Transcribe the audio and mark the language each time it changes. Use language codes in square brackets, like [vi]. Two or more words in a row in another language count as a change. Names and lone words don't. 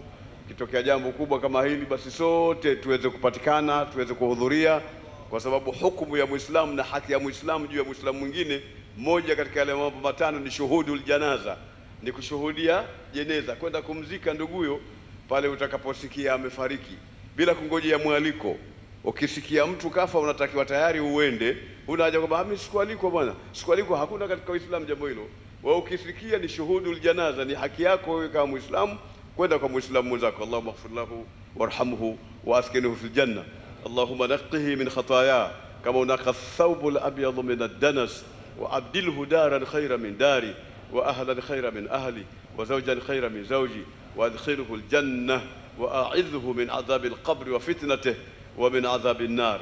[sw] Kitokea jambo kubwa kama hili, basi sote tuweze kupatikana, tuweze kuhudhuria, kwa sababu hukumu ya Muislamu na haki ya Muislamu juu ya Muislamu mwingine, moja katika yale mambo matano ni [ar] شهود الجنازة, [sw] ni kushuhudia jeneza, kwenda kumzika nduguyo pale utakaposikia amefariki, bila kungojea mwaliko. Ukisikia mtu kafa, unatakiwa tayari uende, huna haja kwamba mimi sikualikwa bwana, sikualikwa. Hakuna katika Uislamu jambo hilo. Wewe ukisikia ni [ar] شهود الجنازة, [sw] ni haki yako wewe kama Muislamu kwenda kwa Muislamu mwenzako. [ar] اللهم اغفر له وارحمه وأسكنه في الجنة. اللهم نقه من الخطايا كما نقى الثوب الأبيض من الدنس وأبدله دارا خيرا من داره وأهلا خيرا من أهله وزوجا خيرا من زوجه وأدخله الجنة وأعذه من عذاب القبر وفتنته ومن عذاب النار.